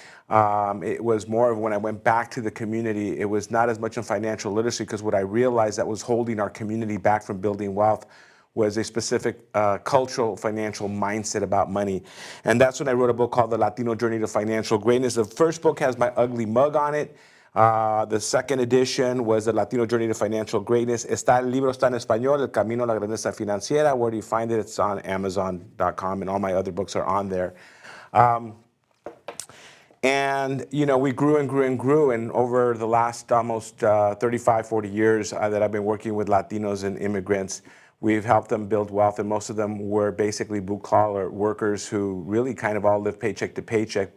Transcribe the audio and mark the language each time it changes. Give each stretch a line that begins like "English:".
English: It was more of when I went back to the community, it was not as much on financial literacy, because what I realized that was holding our community back from building wealth was a specific cultural financial mindset about money. And that's when I wrote a book called The Latino Journey to Financial Greatness. The first book has my ugly mug on it. The second edition was The Latino Journey to Financial Greatness.
Spanish: El libro está en español, El Camino a la Grandeza Financiera.
English: Where do you find it? It's on Amazon.com, and all my other books are on there. And, we grew and grew and grew. And over the last almost 35, 40 years that I've been working with Latinos and immigrants, we've helped them build wealth. And most of them were basically blue-collar workers who really kind of all lived paycheck to paycheck.